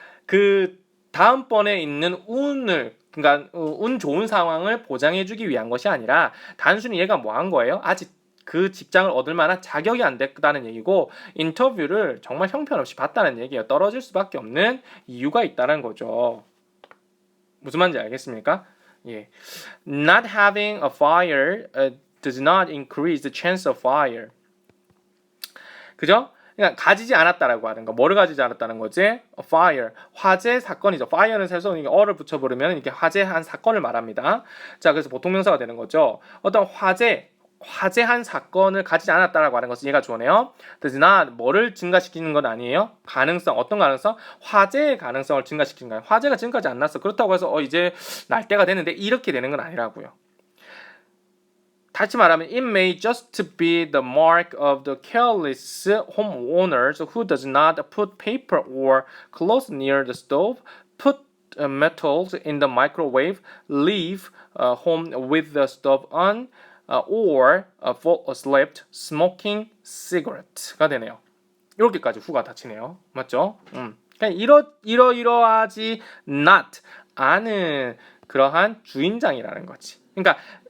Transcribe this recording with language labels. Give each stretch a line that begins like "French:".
Korean: 그 다음번에 있는 그러니까 운 좋은 상황을 보장해주기 위한 것이 아니라 단순히 얘가 뭐 한 거예요? 아직 그 직장을 얻을 만한 자격이 안 됐다는 얘기고 인터뷰를 정말 형편없이 봤다는 얘기예요. 떨어질 수밖에 없는 이유가 있다는 거죠. 무슨 말인지 알겠습니까? 예.
English: Not having a fire does not increase the chance of fire.
Korean: 그죠? 그러니까 가지지 않았다라고 하는 거. 뭐를 가지지 않았다는 거지? fire. 화재 사건이죠. fire는 사실 어를 붙여버리면 이게 화재한 사건을 말합니다. 자, 그래서 보통 명사가 되는 거죠. 어떤 화재한 사건을 가지지 않았다라고 하는 것을 얘가 주어내요.
English: does not
Korean: 뭐를 증가시키는 건 아니에요. 가능성, 어떤 가능성? 화재의 가능성을 증가시키는 거예요. 화재가 지금까지 안 났어. 그렇다고 해서 이제 날 때가 됐는데 이렇게 되는 건 아니라고요. 다시 말하면
English: it may just be the mark of the careless homeowners who does not put paper or clothes near the stove, put metals in the microwave, leave home with the stove on, or fall asleep smoking cigarette가 되네요.
Korean: 이렇게까지 후가 닫히네요. 맞죠? 그냥 이러하지 not 않은 그러한 주인장이라는 거지. 그러니까